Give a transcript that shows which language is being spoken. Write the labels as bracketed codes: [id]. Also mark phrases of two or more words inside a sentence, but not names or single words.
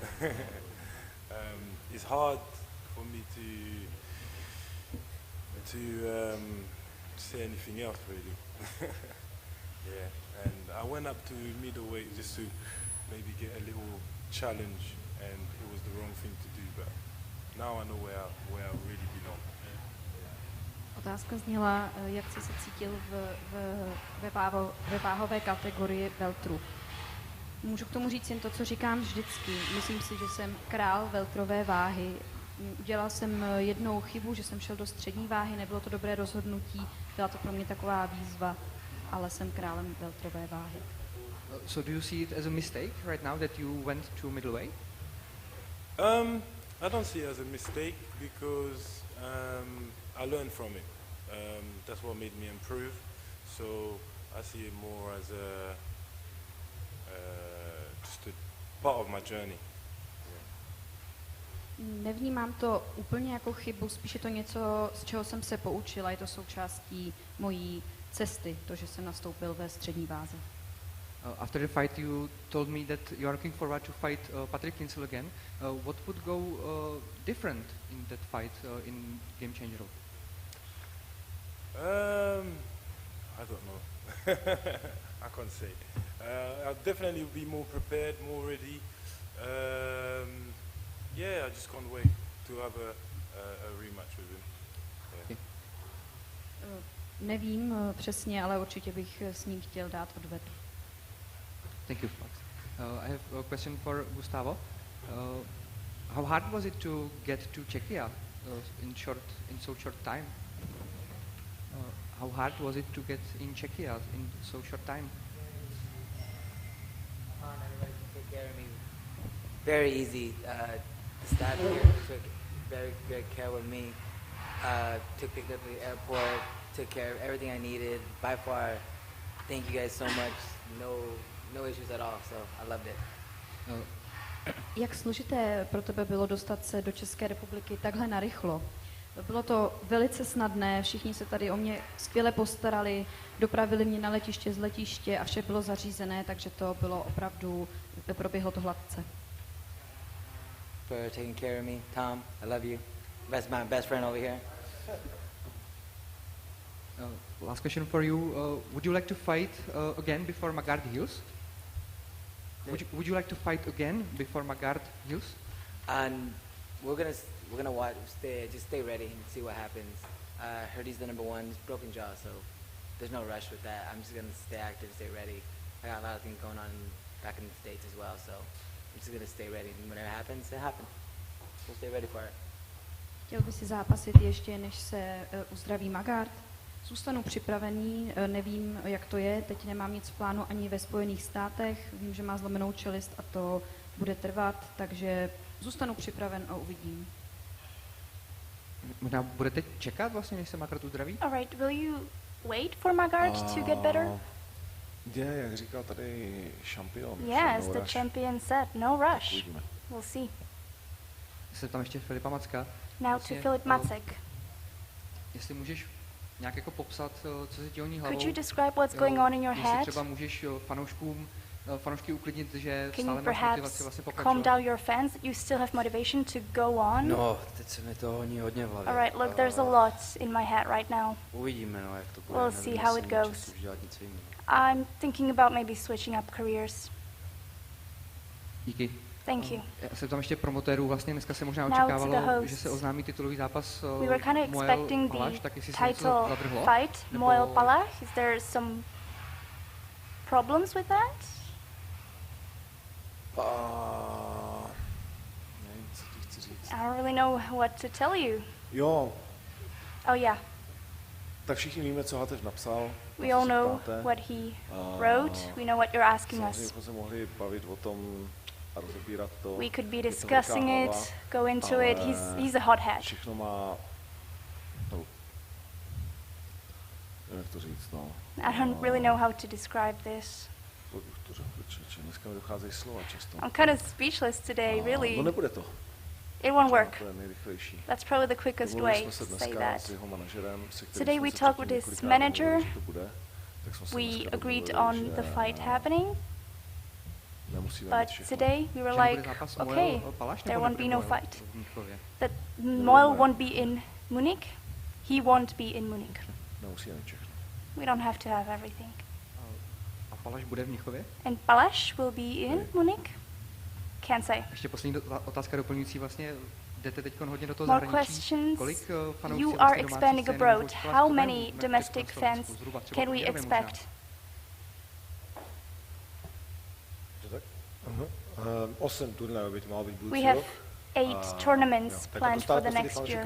[en] It's hard for me to say anything else, really. Yeah. And I went up to middleweight just to maybe get a little challenge, and it was the wrong thing to do, but now I know where I really belong. [cs] Otázka zněla, jak jsi se cítil ve váhové kategorii weltru. Můžu k tomu říct jen to, co říkám vždycky. Myslím si, že jsem král weltrové váhy. Udělal jsem jednou chybu, že jsem šel do střední váhy, nebylo to dobré rozhodnutí, byla to pro mě taková výzva, ale jsem králem welterové váhy. [en] So do you see it as a mistake right now that you went to middleweight? I don't see it as a mistake because I learned from it. That's what made me improve. So I see it more as just a part of my journey. [cs] Nevnímám to úplně jako chybu, spíše to něco, z čeho jsem se poučila, je to součástí mojí cesty, to, že jsem nastoupil ve střední váze. [en] After the fight you told me that you are looking forward to fight Patrick Kinsel again. What would go different in that fight in Game Changer? I don't know. I can't say. I'll definitely be more prepared, more ready. Yeah, I just can't wait to have a rematch with him. Yeah. [cs] Nevím přesně, ale určitě bych s ním chtěl dát odvetu. [en] Thank you. I have a question for Gustavo. How hard was it to get to Czechia in so short time? How hard was it to get in Czechia in so short time? Everybody can take care of me. Very easy. The staff here took very good care of me. Took me to the airport, took care of everything I needed. By far, thank you guys so much. No issues at all, so I loved it. [cs] Jak složité pro tebe bylo dostat se do České republiky takhle narychlo? Bylo to velice snadné, všichni se tady o mě skvěle postarali, dopravili mě na letiště z letiště a vše bylo zařízené, takže to bylo opravdu, proběhlo to hladce. [en] For taking care of me, Tom, I love you. My best friend over here. Last question for you. Would you like to fight again before Magard heals? Would you like to fight again before Magard heals? And we're gonna watch. Just stay ready and see what happens. Heard he's the number one. He's broken jaw, so there's no rush with that. I'm just gonna stay active, stay ready. I got a lot of things going on back in the States as well, so I'm just gonna stay ready. And when it happens, it happens. We'll stay ready for it. [cs] Chtěl by si zápasit ještě, než se uzdraví Magard? Zůstanu připravený, nevím, jak to je, teď nemám nic v plánu ani ve Spojených státech, vím, že má zlomenou čelist a to bude trvat, takže zůstanu připraven a uvidím. Možná budete čekat vlastně, než se Magard uzdraví? [en] All right, will you wait for Magard to get better? [cs] Jak říkal tady šampion. [en] Yes, the champion said, no rush. We'll see. [cs] Se tam ještě Filipa Macka. [en] Now to Filip Macek. [cs] Jestli můžeš nějak jako popsat, co se ti honí hlavou. [en] Could you describe what's going on in your head? [cs] Jestli třeba můžeš fanoušky uklidnit, že [en] Can [cs] stále máš motivaci vlastně pokračovat. [en] calm down your fans? You still have motivation to go on? [cs] No, teď se mi to honí hodně v hlavě. [en] All right, look, there's a lot in my head right now. [cs] Uvidíme, no, jak to bude. [en] We'll see how it goes. I'm thinking about maybe switching up careers. [cs] Díky. [en] Thank you. [cs] Já jsem tam ještě promotérů, vlastně dneska se možná očekávalo, že se oznámí titulový zápas [en] We were kind of expecting the title fight, Moel Palach. Is there some problems with that? [cs] Nevím, co ti chci říct. [en] I don't really know what to tell you. [cs] Jo. [en] Oh yeah. [cs] Tak všichni víme, co Hatev napsal. [en] We all know what he wrote. We know what you're asking us. [cs] Samozřejmě se mohli bavit o tom a rozebírat to. [en] We could be discussing it, go into it. He's a hothead. [cs] Všechno má. Jak to říct, no. [en] I don't really know how to describe this. [cs] Dneska mi docházejí slova často. [en] I'm kind of speechless today, really. [cs] No nebude to. [en] It won't work. That's probably the quickest way to say that. Today we talked with his manager. We agreed on the fight happening. But today we were like, okay, there won't be no fight. That Moel won't be in Munich. He won't be in Munich. We don't have to have everything. [cs] A Palach bude v Mnichově? [en] And Palach will be in Munich? Can't say. [cs] Ještě poslední otázka doplňující vlastně. Jdete teď hodně do toho [en] More [cs] zahraničí. [en] Questions. You are expanding abroad. How many domestic fans can we expect? We have 8 tournaments planned for the next year.